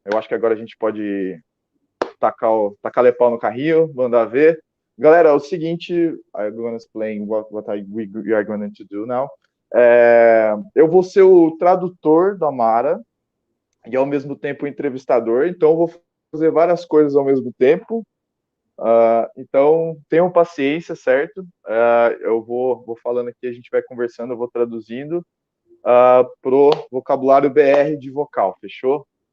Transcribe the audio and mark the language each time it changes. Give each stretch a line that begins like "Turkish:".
Portuguese: Eu acho que agora a gente pode tacar pau no carrinho, mandar ver. Galera, é o seguinte,
English: I'm going to explain what we are going to do now.
Portuguese: Eu vou ser o tradutor da Mara e ao mesmo tempo o entrevistador, então eu vou fazer várias coisas ao mesmo tempo. Então tenham paciência, certo? Eu vou falando aqui, a gente vai conversando, eu vou traduzindo pro vocabulário BR de vocal, fechou?